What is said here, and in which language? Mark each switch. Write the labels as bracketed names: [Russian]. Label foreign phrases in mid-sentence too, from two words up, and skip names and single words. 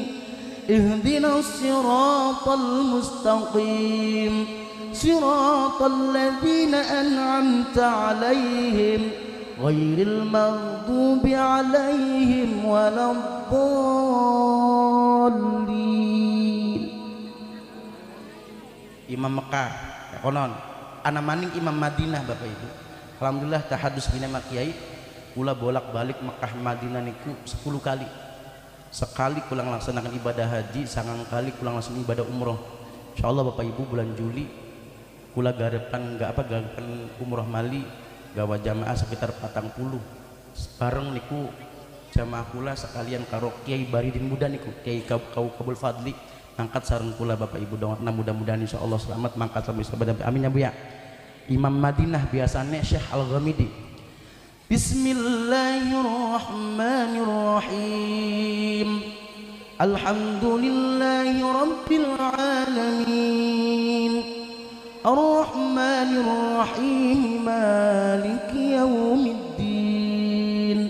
[Arabic] اهدنا الصراط المستقيم. صراط الذين أنعمت عليهم غير المغضوب عليهم ولا الضالين. [Javanese] Imam Mekah konon ana maning Imam Madinah Bapak Ibu. Alhamdulillah tahadus bina makiai kula bolak-balik Mekah Madinah niku 10 kali. Sekali kula laksanakan ibadah haji, 9 kali kula laksanakan ibadah umroh. Insyaallah Bapak Ibu bulan Juli kula garepan umroh Mali gawa jamaah sekitar 40 bareng niku jamaah kula sekalian karo Kiai Baridin Muda niku Kiai Kabul Fadli angkat sareng kula Bapak Ibu doa mudah-mudahan insyaallah selamat mangkat sampai sahabat amin ya Bu ya. [Indonesian] Imam Madinah biasanya Syekh Al-Ghamidi. [Arabic] بسم الله الرحمن الرحيم. الحمد لله رب العالمين. الرحمن الرحيم مالك يوم الدين.